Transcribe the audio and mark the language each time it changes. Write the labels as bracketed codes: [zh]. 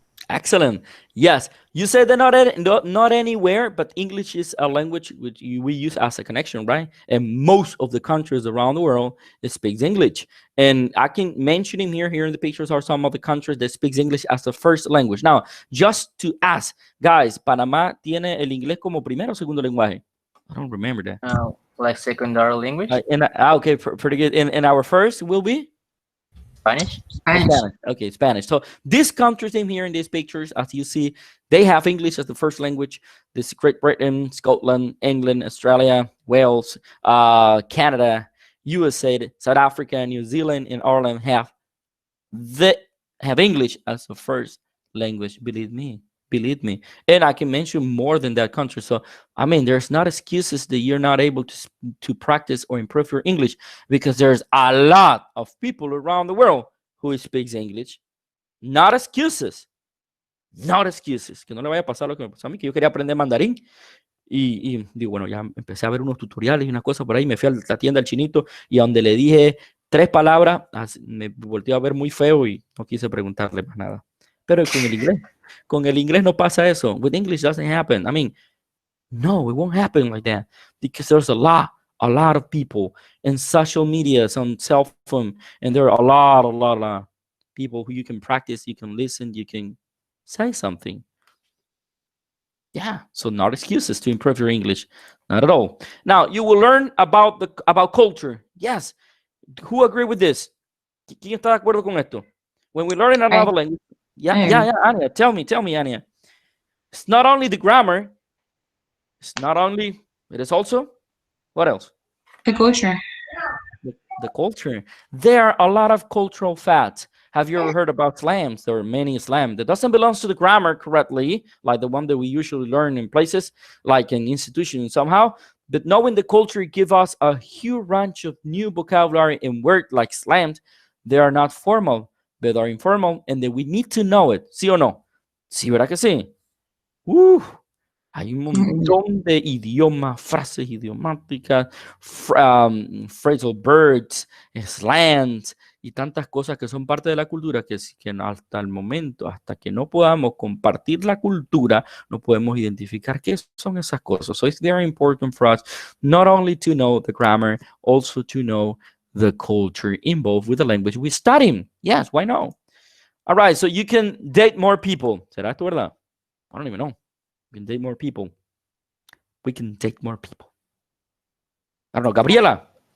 [en] excellent. Yes, you said that not anywhere, but English is a language which we use as a connection, right? And most of the countries around the world speaks English. And I can mention him here in the pictures are some of the countries that speaks English as the first language. Now, just to ask, guys, [es] ¿Panamá tiene el inglés como primero o segundo lenguaje? [en] I don't remember that. Like secondary language. Okay, pretty good. And our first will be? Spanish. Okay, Spanish. So these countries in here in these pictures, as you see, they have English as the first language. This is Great Britain, Scotland, England, Australia, Wales, Canada, USA, South Africa, New Zealand, and Ireland have English as the first language. Believe me. And I can mention more than that country. So there's not excuses that you're not able to practice or improve your English, because there's a lot of people around the world who speaks English. Not excuses. [es] Que no le vaya a pasar lo que me pasó a mí, que yo quería aprender mandarín y digo, bueno, ya empecé a ver unos tutoriales y unas cosas por ahí, me fui a la tienda del chinito y a donde le dije 3 palabras, me volteó a ver muy feo y no quise preguntarle más nada. Pero con el inglés no pasa eso. [en] With English doesn't happen. I mean, no, it won't happen like that because there's a lot of people in social media, on cell phone, and there are a lot of people who you can practice, you can listen, you can say something. Yeah, so not excuses to improve your English, not at all. Now you will learn about culture. Yes, who agree with this? [es] ¿Quién está de acuerdo con esto? [en] When we learn another language, yeah, Anya, tell me, Anya. It's not only the grammar. It is also, what else? The culture. The culture. There are a lot of cultural facts. Have you ever heard about slams? There are many slams that doesn't belong to the grammar correctly, like the one that we usually learn in places, like in institutions somehow. But knowing the culture give us a huge range of new vocabulary and words like slams. They are not formal, but are informal, and that we need to know it. [es] ¿Sí o no? Sí, ¿verdad que sí? Hay un montón de idiomas, frases idiomáticas, phrasal verbs, slangs y tantas cosas que son parte de la cultura que hasta el momento, hasta que no podamos compartir la cultura, no podemos identificar qué son esas cosas. [en] So it's very important for us not only to know the grammar, also to know the culture involved with the language we study. Yes, why not? All right, so you can date more people. [es] ¿Será esto verdad? [en] I don't even know. We can date more people. We can date more people. I don't know. Gabriela.